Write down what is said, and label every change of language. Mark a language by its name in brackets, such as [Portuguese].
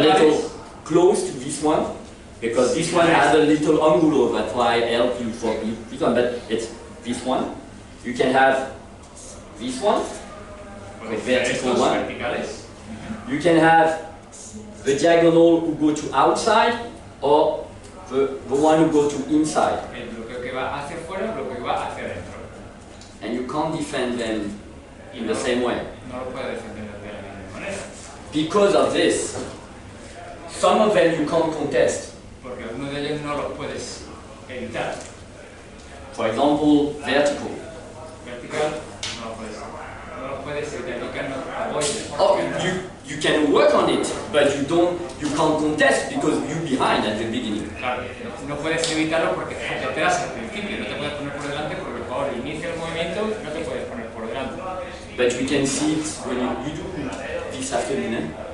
[English] little close to this one, because this one has a little angulo, that's why I help you for this one, but it's this one. You can have this one, the vertical [Spanish] Estos [English] one. [Spanish] verticales. [English] You can have the diagonal who go to outside, or the one who go to inside. [Spanish] El bloqueo que va hacia afuera, el bloqueo que va hacia adentro. [English] And you can't defend them in the same way. [Spanish] No lo puedes defender de la misma manera. [English] Because of this, some of them you can't contest. [Spanish] Porque algunos de ellos no los puedes evitar. [English] For example, vertical. [Spanish] Vertical, no los puedes evitar. [English] You cannot avoid them. Oh, you can work on it, but you can't contest because you're behind at the beginning. [Spanish] Claro, no puedes evitarlo porque te detrás al principio, no te puedes poner por delante porque el jugador inicia el movimiento y no te puedes poner por delante. [English] But we can see it when you do this afternoon. Eh?